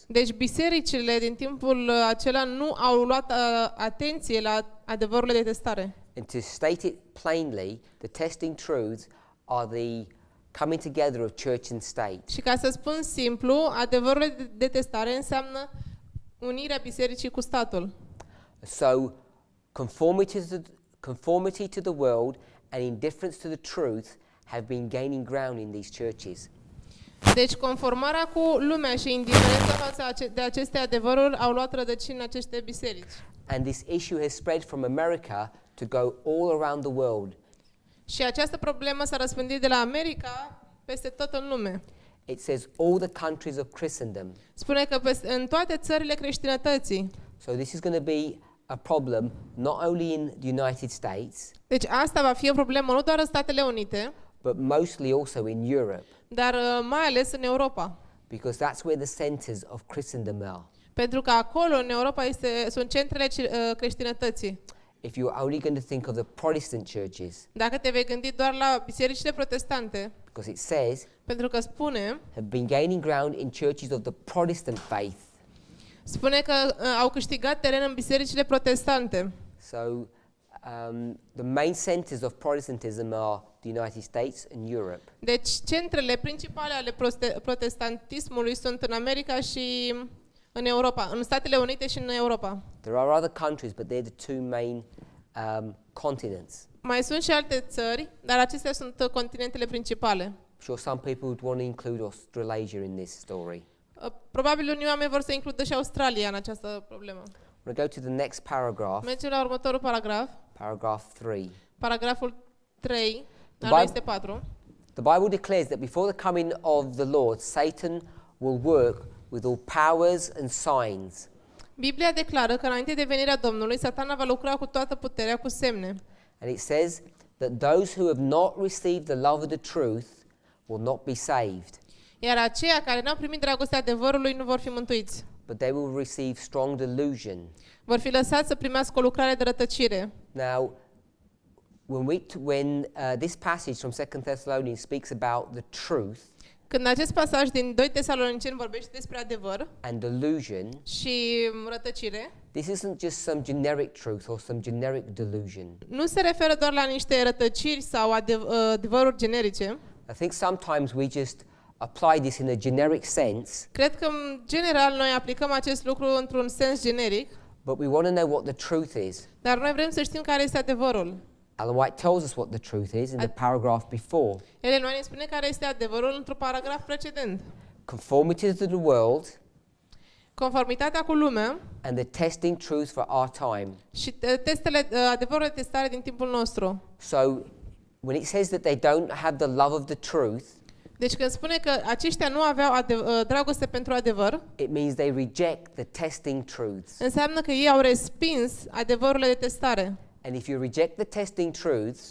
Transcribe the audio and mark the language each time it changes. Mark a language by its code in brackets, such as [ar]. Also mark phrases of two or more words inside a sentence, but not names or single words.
[ro] Deci bisericile din timpul acela nu au luat atenție la adevărurile de testare. [en] And to state it plainly, the testing truths are the coming together of church and state. [ro] Și ca să spun simplu, adevărurile de testare înseamnă unirea bisericii cu statul. [en] So conformity to the world and indifference to the truth have been gaining ground in these churches. [ro] Deci conformarea cu lumea și indiferența față de aceste adevăruri au luat rădăcini în aceste biserici. [en] And this issue has spread from America to go all around the world. [ro] Și această problemă s-a răspândit de la America peste tot în lume. [en] It says all the countries of Christendom. [ro] Spune că în toate țările creștinătății. [en] So this is going to be a problem not only in the United States, [ro] Deci asta va fi o problemă nu doar în Statele Unite, [en] but mostly also in Europe, [ro] dar mai ales în Europa. [en] because that's where the centers of Christendom are. [ro] Pentru că acolo, în Europa, sunt centrele creștinătății. [en] If you're only going to think of the Protestant churches, [ro] Dacă te vei gândi doar la bisericile protestante, [en] because it says, [ro] pentru că spune [en] have been gaining ground in churches of the Protestant faith. [ro] Spune că au câștigat teren în bisericile protestante. [en] So the main centers of Protestantism are the United States and Europe. [ro] Deci centrele principale ale protestantismului sunt în America și în Europa, în Statele Unite și în Europa. [en] There are other countries, but they're the two main continents. [ro] Mai sunt și alte țări, dar acestea sunt continentele principale. [en] I'm sure some people would want to include Australasia in this story. [ro] Probabil unii oameni vor să includă și Australia în această problemă. [en] We'll go to the next paragraph, [ro] Mergem la următorul paragraf, [en] paragraph 3. [ro] paragraful 3, dar [en] Bible- [ro] nu este 4. [en] The Bible declares that before the coming of the Lord, Satan will work with all powers and signs. [ro] Biblia declară că înainte de venirea Domnului, Satana va lucra cu toată puterea, cu semne. [en] And it says that those who have not received the love of the truth will not be saved, [ro] Iar aceia care n-au primit dragostea adevărului nu vor fi mântuiți. [en] but they will receive strong delusion. [ro] Vor fi lăsați să primească o lucrare de rătăcire. [en] Now, when this passage from 2 Thessalonians speaks about the truth [ro] Când acest pasaj din 2 Tesaloniceni vorbește despre adevăr [en] and delusion, [ro] și rătăcire, [en] this isn't just some generic truth or some generic delusion. [ro] nu se referă doar la niște rătăciri sau adevăruri generice. [en] I think sometimes we just apply this in a generic sense, [ro] Cred că, în general, noi aplicăm acest lucru într-un sens generic, [en] but we want to know what the truth is. [ro] dar noi vrem să știm care este adevărul. [en] Ellen White tells us what the truth is in the paragraph before. [ro] Ellen White ne spune care este adevărul într-un paragraf precedent. [en] Conformity to the world [ro] Conformitatea cu lumea [en] and the testing truth for our time. [ro] și adevărul de testare din timpul nostru. [en] So when it says that they don't have the love of the truth, [ro] Deci când spune că aceștia nu aveau dragoste pentru adevăr, [en] it means they reject the testing truths. [ro] înseamnă că ei au respins adevărurile de testare. [en] And if you reject the testing truths,